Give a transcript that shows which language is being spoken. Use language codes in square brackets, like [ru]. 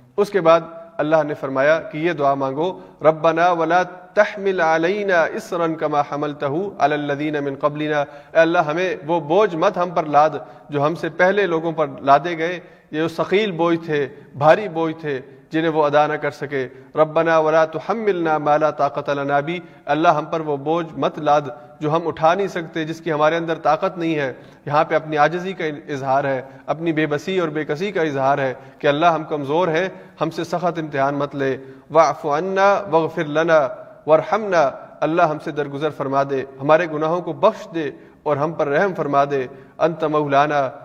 [ur] اس کے بعد اللہ نے فرمایا کہ یہ دعا مانگو [ar] ربنا ولا تحمل علینا اسرا کما حملتہ علی الذین من قبلنا. [ur] اے اللہ ہمیں وہ بوجھ مت ہم پر لاد جو ہم سے پہلے لوگوں پر لادے گئے. یہ ثقیل بوجھ تھے، بھاری بوجھ تھے جنہیں وہ ادا نہ کر سکے. [ar] ربنا ولا تحملنا ما لا طاقت لنا بہ. [ur] اللہ ہم پر وہ بوجھ مت لاد جو ہم اٹھا نہیں سکتے، جس کی ہمارے اندر طاقت نہیں ہے. یہاں پہ اپنی عاجزی کا اظہار ہے، اپنی بے بسی اور بے کسی کا اظہار ہے کہ اللہ ہم کمزور ہیں، ہم سے سخت امتحان مت لے. [ar] واعف عنا واغفر لنا وارحمنا. [ur] اللہ ہم سے درگزر فرما دے، ہمارے گناہوں کو بخش دے اور ہم پر رحم فرما دے. [ar] انت مولانا.